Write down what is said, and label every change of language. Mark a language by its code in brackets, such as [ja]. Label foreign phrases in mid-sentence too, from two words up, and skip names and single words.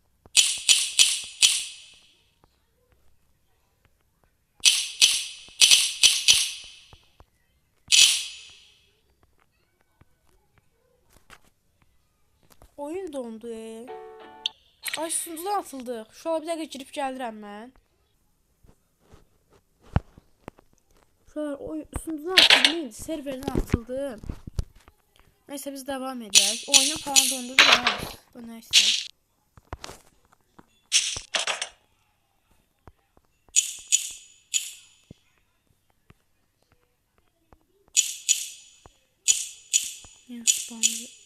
[tr] Oyun dondu. Ay, sunucudan atıldıq. [az] Şuraya bir dəqiqə girib gəlirəm mən. Şuraya sunucudan atıldım, serverdən atıldım. Neyse biz devam edək. [tr] Oyunun falan dondu biraz. Bu neyse. Yes, bandı.